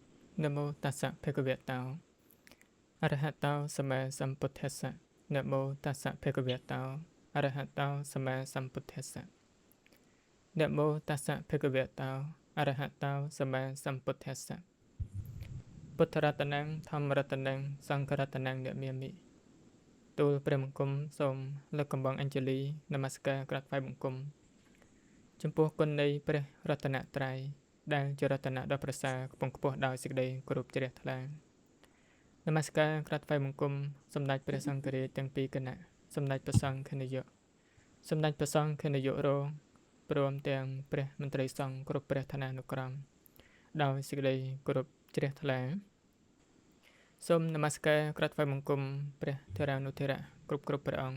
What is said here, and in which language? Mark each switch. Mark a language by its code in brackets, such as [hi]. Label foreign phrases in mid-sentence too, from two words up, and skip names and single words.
[pi] Namo tassa bhagavato arahato sama sambuddhassa. Namo tassa bhagavato arahato sama sambuddhassa. Namo tassa bhagavato arahato sama sambuddhassa. Buddharatanang Dhamaratanang Sanggharatanang Namiami. [km] ទូលព្រះបង្គំសូមលើកកំបងអញ្ជលីនមស្ការក្រាបថ្វាយបង្គំចំពោះគុណនៃព្រះរ តនត្រ័យដែលជារតនៈដ៏ប្រសើរខ្ពង់ខ្ពស់ដោយសេចក្តីគោរពជ្រះថ្លានមស្ការក្រាបថ្វាយបង្គំសម្ដេចព្រះសង្ឃរាជទាំងពីរគណៈសម្ដេចព្រះសង្ឃនាយកសម្ដេចព្រះសង្ឃនាយករងព្រមទាំងព្រះមន្ត្រីសង្ឃគ្រប់ព្រះឋានានុក្រមដោយសេចក្តីគោរពជ្រះថ្លាសូមនមស្ការក្រាបថ្វាយបង្គំព្រះធេរានុធេរៈគ្រប់ព្រះអង្គ